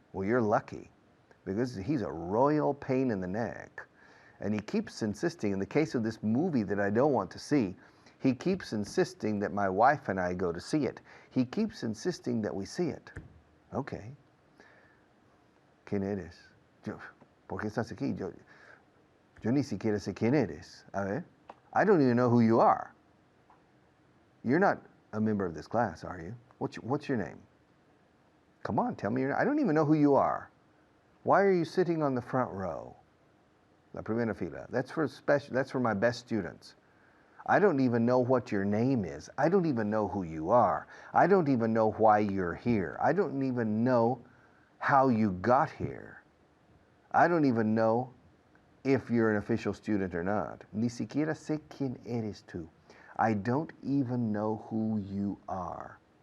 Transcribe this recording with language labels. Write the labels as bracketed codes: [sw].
[en] Well, you're lucky, because he's a royal pain in the neck. And he keeps insisting, in the case of this movie that I don't want to see, he keeps insisting that my wife and I go to see it. He keeps insisting that we see it. [es] Okay. ¿Quién eres? ¿Por qué estás aquí? Yo ni siquiera sé quién eres. A ver. [en] I don't even know who you are. You're not a member of this class, are you? What's your name? Come on, tell me your name. I don't even know who you are. Why are you sitting on the front row? [es] La primera fila. [en] That's for my best students. I don't even know what your name is. I don't even know who you are. I don't even know why you're here. I don't even know how you got here. I don't even know if you're an official student or not. [es] Ni siquiera sé quién eres tú. [en] I don't even know who you are.